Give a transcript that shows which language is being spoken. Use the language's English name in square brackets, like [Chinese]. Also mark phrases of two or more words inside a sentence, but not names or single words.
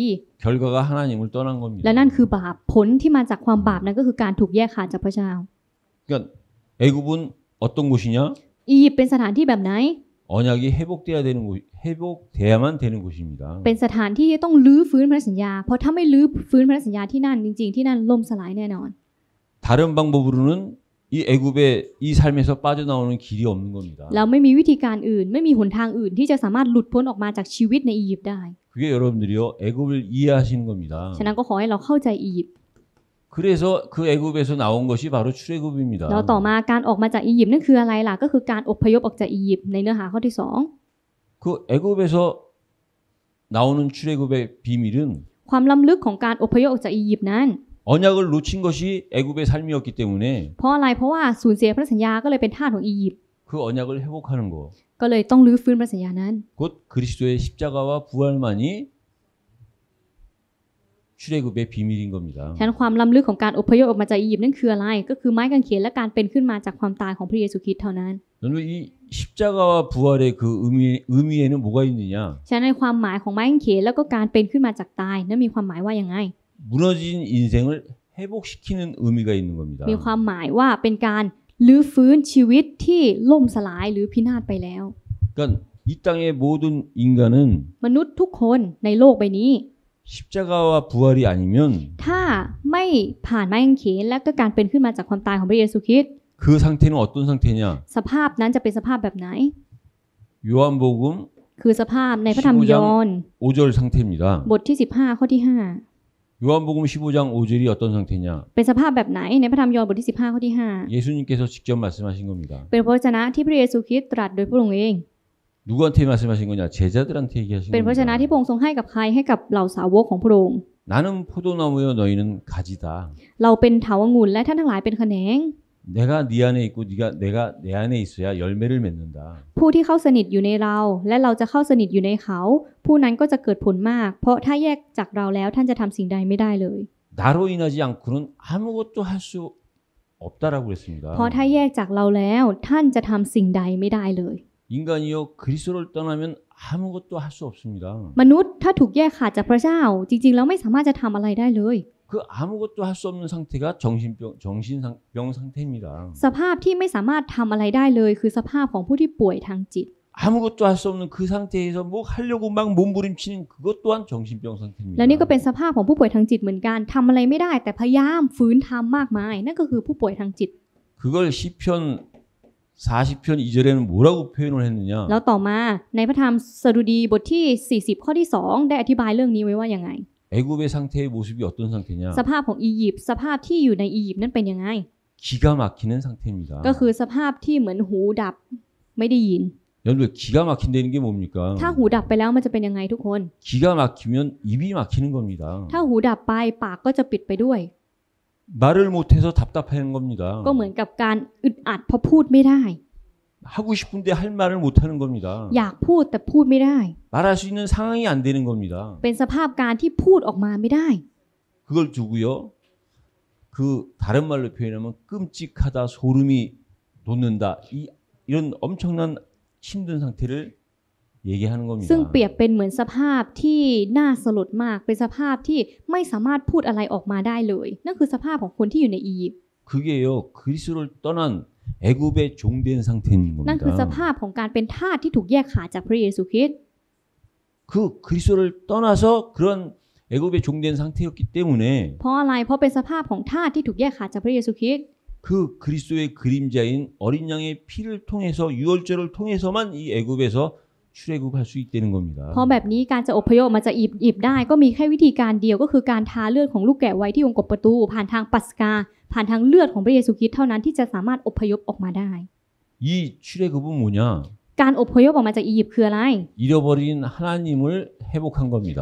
[Korean] 결과가 하나님을 떠난 겁니다. [Thai] และนั่นคือบาปผลที่มาจากความบาปนั้นก็คือการถูกแยกขาดจากพระเจ้า [Korean] 그러니까 애굽은 어떤 곳이냐? [Thai] อียิปต์เป็นสถานที่แบบไหน [Korean] 언약이 회복돼야만 되는 곳입니다. [Thai] เป็นสถานที่ต้องลื้อฟื้นพันธสัญญาเพราะถ้าไม่ลื้อฟื้นพันธสัญญาที่นั่นจริงๆที่นั่นล่มสลายแน่นอน [Korean] 다른 방법으로는 이 애굽의 이 삶에서 빠져나오는 길이 없는 겁니다. [Thai] แล้วไม่มีวิธีการอื่นไม่มีหนทางอื่นที่จะสามารถหลุดพ้นออกมาจากชีวิตในอียิปต์ได้ [Korean] 그게 여러분들이요 애굽을 이해하시는 겁니다. [Thai] ฉะนั้นก็ขอให้เราเข้าใจอียิปต์ [Korean] 그래서 그 애굽에서 나온 것이 바로 출애굽입니다. [Thai] แล้วต่อมาการออกมาจากอียิปต์นั่นคืออะไรล่ะก็คือการอพยพออกจากอียิปต์ในเนื้อหาข้อที่2 [Korean] 그 애굽에서 나오는 출애굽의 비밀은 [Thai] ความล้ำลึกของการอพยพออกจากอียิปต์นั้น [Korean] 언약을 놓친 것이 애굽의 삶이었기 때문에 [Thai] เพราะอะไรเพราะว่าสูญเสียพันธสัญญาก็เลยเป็นทาสของอียิปต์ [Korean] 그 언약을 회복하는 거. [Thai] ก็เลยต้องลื้อฟื้นพันธสัญญานั้น [Korean] 곧 그리스도의 십자가와 부활만이 출애굽의 비밀인 겁니다. [Thai] ฉะนั้นความล้ำลึกของการอพยพออกมาจากอียิปต์นั่นคืออะไรก็คือไม้กางเขนและการเป็นขึ้นมาจากความตายของพระเยซูคริสต์เท่านั้น [Korean] 여러분 이 십자가와 부활의 그 의미에는 뭐가 있느냐? [Thai] ฉะนั้นในความหมายของไม้กางเขนแล้วก็การเป็นขึ้นมาจากตายนั้นมีความหมายว่าอย่างไง [Korean] 무너진 인생을 회복시키는 의미가 있는 겁니다. [Thai] มีความหมายว่าเป็นการลื้อฟื้นชีวิตที่ล่มสลายหรือพินาศไปแล้ว [Korean] 그러니까 이 땅의 모든 인간은 [Thai] มนุษย์ทุกคนในโลกใบนี้ [Korean] 십자가와 부활이 아니면 [Thai] ถ้าไม่ผ่านไม้กางเขนและก็การเป็นขึ้นมาจากความตายของพระเยซูคริสต์ [Korean] 그 상태는 어떤 상태냐? [Thai] สภาพนั้นจะเป็นสภาพแบบไหน [Korean] 요한복음 [Thai] คือสภาพในพระธรรมยอห์น [Korean] 5절 상태입니다. [Thai] บทที่15ข้อที่ [Korean] 요한복음 15장 5절이 어떤 상태냐? [Thai] 5 เป็นสภาพแบบไหนในพระธรรมยอห์นบทที่15ข้อที่ [Korean] 예수님께서 직접 말씀하신 겁니다. [Thai] 5 เป็นพระวจนะที่พระเยซูคริสต์ตรัสโดยพระองค์เอง [Korean] 누구한테 말씀하신 거냐? 제자들한테 얘기하신 [Thai] เป็นพระวจนะ [Korean] 겁니다. [Thai] ที่พระองค์ทรงให้กับใครให้กับเหล่าสาวกของพระองค์ [Korean] 나는 포도나무여 너희는 가지다. [Thai] เราเป็นเถาวังุ่นและท่านทั้งหลายเป็นแขนง [Korean] 내가 네 안에 있고 내가 내 안에 있어야 열매를 맺는다. [Thai] ผู้ที่เข้าสนิทอยู่ในเราและเราจะเข้าสนิทอยู่ในเขา ผู้นั้นก็จะเกิดผลมาก เพราะถ้าแยกจากเราแล้วท่านจะทำสิ่งใดไม่ได้เลย [Korean] 나로 인하지 않고는 아무것도 할 수 없다라고 그랬습니다. [Thai] เพราะถ้าแยกจากเราแล้วท่านจะทำสิ่งใดไม่ได้เลย [Korean] 인간이요 그리스도를 떠나면 아무것도 할 수 없습니다. [Thai] มนุษย์ถ้าถูกแยกขาดจากพระเจ้า จริงๆแล้วไม่สามารถจะทำอะไรได้เลย [Korean] 그 아무것도 할 수 없는 상태가 정신병 상태입니다. [Thai] สภาพที่ไม่สามารถทำอะไรได้เลยคือสภาพของผู้ที่ป่วยทางจิต [Korean] 아무것도 할 수 없는 그 상태에서 뭐 하려고 막 몸부림치는 그것 또한 정신병 상태입니다. [Thai] และนี่ก็เป็นสภาพของผู้ป่วยทางจิตเหมือนกันทำอะไรไม่ได้แต่พยายามฝืนทำมากมายนั่นก็คือผู้ป่วยทางจิต [Korean] 그걸 시편 40편 2절에는 뭐라고 표현을 했느냐? [Thai] แล้วต่อมาในพระธรรมสดุดีบทที่40ข้อที่2ได้อธิบายเรื่องนี้ไว้ว่าอย่างไง [Korean] 애굽의 상태의 모습이 어떤 상태냐? [Thai] สภาพของอียิปต์สภาพที่อยู่ในอียิปต์นั้นเป็นยังไง [Korean] 기가 막히는 상태입니다. [Thai] ก็คือสภาพที่เหมือนหูดับไม่ได้ยิน [Korean] 여러분 기가 막힌다는 게 뭡니까? [Thai] ถ้าหูดับไปแล้วมันจะเป็นยังไงทุกคน [Korean] 기가 막히면 입이 막히는 겁니다. [Thai] ถ้าหูดับไปปากก็จะปิดไปด้วย [Korean] 말을 못해서 답답한 겁니다. [Thai] ก็เหมือนกับการอึดอัดเพราะพูดไม่ได้ [Korean] 하고 싶은데 할 말을 못 하는 겁니다. [Thai] อยากพูดแต่พูดไม่ได้ [Korean] 말할 수 있는 상황이 안 되는 겁니다. [Thai] เป็นสภาพการที่พูดออกมาไม่ได้ [Korean] 그걸 두고요. 그 다른 말로 표현하면 끔찍하다, 소름이 돋는다. 이런 엄청난 힘든 상태를 얘기하는 [Thai] ซึ่ง [Korean] 겁니다. [Thai] เปรียบเป็นเหมือนสภาพที่น่าสลดมากเป็นสภาพที่ไม่สามารถพูดอะไรออกมาได้เลยนั่นคือสภาพของคนที่อยู่ในอียิปต์ [Korean] 그게요. 그리스도를 떠난 애굽의 종된 상태인 [Thai] นั่นคือส [Korean] 겁니다. [Thai] ภาพของการเป็นทาสที่ถูกแยกขาดจากพระเยซูคริสต์ [Korean] 그 그리스도를 떠나서 그런 애굽의 종된 상태였기 때문에 [Thai] เพราะอะไรเพราะเป็นสภาพของทาสที่ถูกแยกขาดจากพระเยซูคริสต์ [Korean] 그 그리스도의 그림자인 어린 양의 피를 통해서 유월절을 통해서만 이 애굽에서 출애굽할 수 있다는 겁니다. [Thai] เพราะแบบนี้การจะอพยพออกมาจากอียิปต์ได้ก็มีแค่วิธีการเดียวก็คือการทาเลือดของลูกแกะไว้ที่องค์กบประตูผ่านทางปัสกาผ่านทางเลือดของพระเยซูคริสต์เท่านั้นที่จะสามารถอพยพออกมาได้ [Korean] 이 출애굽은 뭐냐? [Thai] การอพยพออกมาจากอียิปต์คืออะไร [Korean] 잃어버린 하나님을 회복한 겁니다.